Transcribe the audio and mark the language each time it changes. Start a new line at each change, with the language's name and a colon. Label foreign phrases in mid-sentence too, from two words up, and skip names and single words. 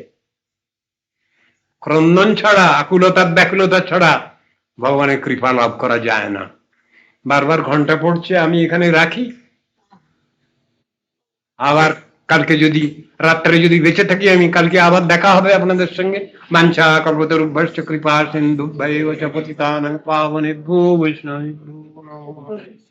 Bangla: ক্রন্দন ছাড়া, আকুলতা ব্যাকুলতা ছাড়া ভগবানের কৃপা লাভ করা যায় না। বারবার ঘন্টা পড়ছে, আমি এখানে রাখি। আবার কালকে যদি রাত্রে যদি বেঁচে থাকি, আমি কালকে আবার দেখা হবে আপনাদের সঙ্গে।
Sanskrit: বাঞ্ছা কল্পতরুভ্যশ্চ কৃপা সিন্ধুভ্যেব চ পতিতানাং পাবনেভ্যো বৈষ্ণবেভ্যো নমঃ।